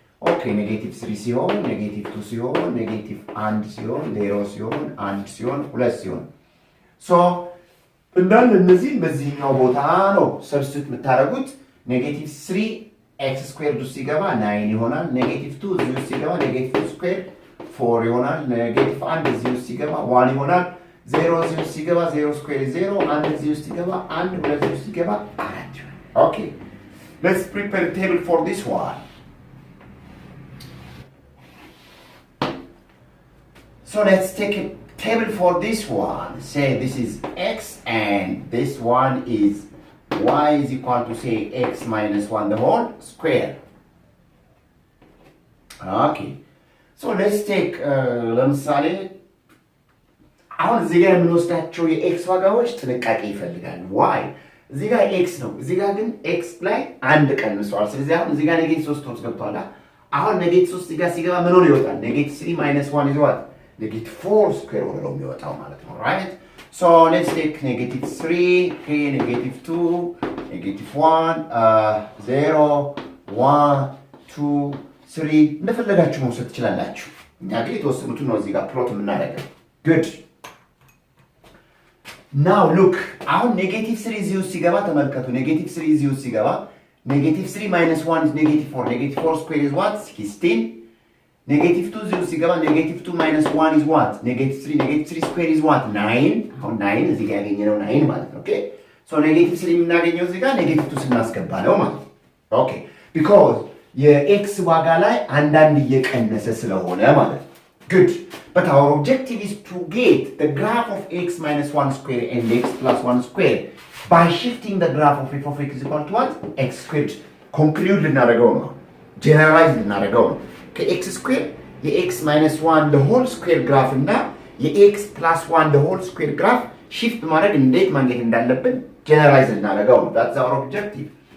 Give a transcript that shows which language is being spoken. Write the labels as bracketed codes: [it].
[am] Okay, negative 3 ሲሆን negative 2 ሲሆን negative 1 ሲሆን 0 ሲሆን 1 ሲሆን 2 ሲሆን so እንዳለ እነዚህ በዚህኛው ቦታ ነው ሰብስቲት የምታደርጉት። ኔጌቲቭ 3 ኤክስ ስኩዌር ውስጥ ሲገባ 9 ይሆናል። ኔጌቲቭ 2 እዚህ ውስጥ ሲገባ ኔጌቲቭ 2 ስኩዌር 4 ይሆናል። ኔጌቲቭ 1 እዚህ ውስጥ ሲገባ 1 ይሆናል። 0 እዚህ ውስጥ ሲገባ 0 ስኩዌር 0 1 እዚህ ውስጥ ሲገባ 1 2 እዚህ ውስጥ ሲገባ 4 ይሆናል። ኦኬ [en] let's prepare a table for this one. So let's take a table for this one. Say this is x and this one is y is equal to say x minus 1 the whole square. Okay. So let's take [am] ለምሳሌ አሁን እዚህ ጋር የምንወስዳቸው የኤክስ ዋጋዎች ጥንቃቄ ይፈልጋል። y እዚህ ጋር x ነው። እዚህ ጋር ግን x ላይ አንድ ቀንሷል። ስለዚህ አሁን እዚህ ጋር ኔጌቲቭ 3 ወጥ ገብቷል። አሁን ኔጌቲቭ 3 እዚህ ጋር ሲገባ ምን ሆነ ይወጣል? [en] ኔጌቲቭ 3 minus 1 is what? Negative 4 square [am] ሆኖ ነው የሚወጣው ማለት ነው። [en] right? So let's take negative 3, okay, negative 2, negative 1, 0, 1, 2, 3 [am] እንደፈለጋችሁ መውሰድ ትችላላችሁ። እኛ ግን የተወሰኑትን ነው እዚህ ጋር ፕሎት የምናደርገው። [en] good. now look አሁን negative 3 [am] እዚህ ውስጥ ሲገባ ተመልከቱ። [en] negative 3 [am] እዚህ ውስጥ ሲገባ [en] negative 3 minus 1 is negative 4. negative 4 square is what? 16. Negative 2 [am] እዚህ ውስጥ ሲገባ [en] negative 2 minus 1 is what? Negative 3. Negative 3 square is what? 9. [am] አሁን 9 እዚህ ጋር ያገኘነው 9 ማለት ነው። ኦኬ ሶ negative 3 የምናገኘው እዚህ ጋር negative 2 ስናስገባ ነው ማለት ነው። ኦኬ because የx ዋጋ ላይ አንዳንድ እየቀነሰ ስለሆነ ማለት ነው። good. [en] But our objective is to get the graph of x minus 1 square and x plus 1 square by shifting the graph of f of x is equal to what? x squared. [am] conclude ልናደርገው ነው። generalize ልናደርገው ነው። ከx ስኩዌር የx minus 1 the whole square ግራፍ እና የx plus 1 the whole square ግራፍ shift ማድረግ እንዴት ማግኘት እንዳለብን generalize እናደርገው ነው። [en] that's our objective.